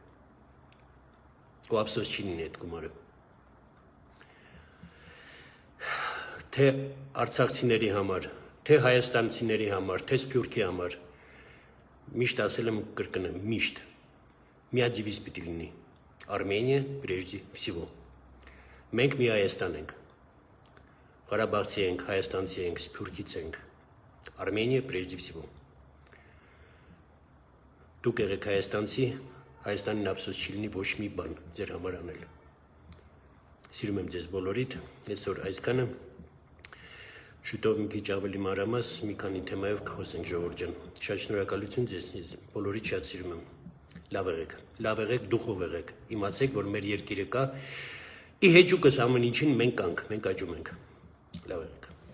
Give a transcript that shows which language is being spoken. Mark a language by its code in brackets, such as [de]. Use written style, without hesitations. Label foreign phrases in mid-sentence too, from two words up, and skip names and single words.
[hy] Ու ափսոս չի լինի այդ գումարը։ Թե արցախցիների համար, թե հայաստանցիների համար, թե Սփյուռքի համար, միշտ ասել եմ կրկնեմ, միշտ մի հատ դիվիզ պիտի լինի։ [ru] Armenia прежде всего։ [hy] Մենք մի Հայաստան ենք։ Ղարաբաղցի ենք, հայաստանցի ենք, Սփյուռքից ենք։ [ru] Armenia прежде всего։ [hy] Դուք եղեք հայաստանցի, Հայաստանին ափսոս չի լինի ոչ մի բան ձեր համար անել։ Սիրում եմ ձեզ բոլորիդ, այսօր այսքանը։ Շուտով մի քիչ ավելի մանրամաս մի քանի թեմայով կխոսենք ժողովուրդ ջան։ Շատ շնորհակալություն ձեզ, ես բոլորիդ շատ սիրում եմ։ Լավ եղեք, դուխով եղեք։ Իմացեք, որ մեր երկիրը կա, ի հեճուկս ամեն ինչին մենք կանք, մենք աճում ենք։ Լավ եղեք։